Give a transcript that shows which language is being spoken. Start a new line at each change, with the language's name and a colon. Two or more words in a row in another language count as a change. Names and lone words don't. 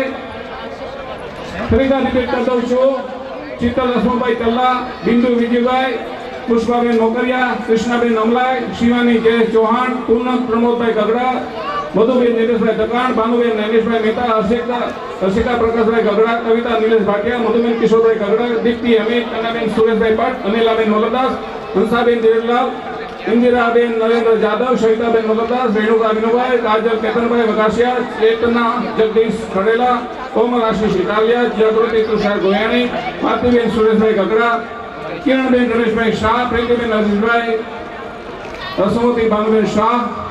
Gujarati: ફરીથી રિપીટ કરી દઉં છું. ચિત્તલ હસમુભાઈ તલ્લા, બિંદુ વિજયભાઈ, પુષ્પાબેન નોકરિયા, કૃષ્ણાબેન અમલાઈ, શિવાની જયેશ ચૌહાણ, પૂનમ પ્રમોદભાઈ ગગડા, મધુબેન નિલેશભાઈ દકાણ, ભાનુબેન નૈનેશભાઈ મહેતા, હર્ષિકા પ્રકાશભાઈ ગગડા, કવિતા નિલેશ ભાટિયા, મધુબેન કિશોરભાઈ ગગડા, દીપ્તિ અમિત, કન્યાબેન સુરેશભાઈ ભટ્ટ, અનિલાબેન મોલદાસ, હંસાબેન દેવલાલ, इंदिराबेन नरेंद्र यादव, सविताबेन मलदास, रेणुका विनोभाई, काजल केतनभाई वगासिया, चेतना जगदीश खड़ेला, कोमल आशीष इटालिया, जागृति तुषार गोयाणी, मातृबेन सुरेशभाई गगड़ा, किरणबेन रमेशभाई शाह, प्रीतिबेन अजीजभाई, रसमती भानुबेन शाह,